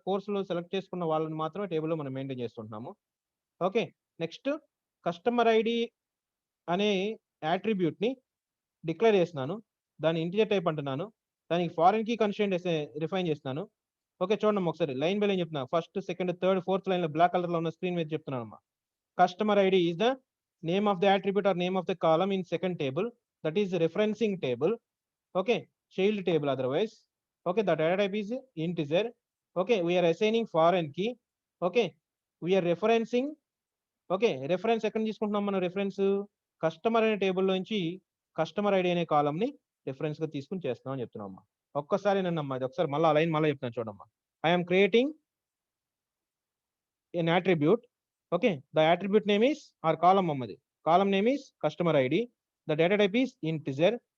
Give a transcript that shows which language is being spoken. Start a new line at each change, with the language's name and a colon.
Telugu: కోర్సులో సెలెక్ట్ చేసుకున్న వాళ్ళని మాత్రమే టేబుల్లో మనం maintain చేస్తుంటున్నాము. Okay, next customer ID అనే యాట్రిబ్యూట్ ని డిక్లేర్ చేస్తున్నాను, దాని ఇంటిజర్ టైప్ అంటున్నాను, దానికి ఫారెన్ కీ కన్స్ట్రెంట్ రిఫైన్ చేస్తున్నాను. ఓకే, చూడండి ఒకసారి లైన్ బై లైన్ చెప్తున్నా. First, second, third, fourth line లో బ్లాక్ కలర్ లో ఉన్న స్క్రీన్ మీద చెప్తున్నాను అమ్మా.
English: customer ID is the name of the attribute or name of the column in second table, that is referencing table. Okay, child table otherwise. Okay, the data type is integer. Okay, we are assigning foreign key. Okay, we are referencing.
Telugu: Okay, reference ఎక్కడ తీసుకుంటున్నాం మనం? Reference customer అనే table నుంచి customer ID అనే column ని reference గా తీసుకుని చేస్తున్నాం అని చెప్తున్నాం. ఒక్కసారి నన్నమ్మా ఇది ఒకసారి మళ్ళీ లైన్ మళ్ళీ చెప్తాను చూడమ్మా.
English: I'm creating an attribute. Okay, the attribute name is or column
Telugu: అమ్మది,
English: column name is customer ID, the data type is integer.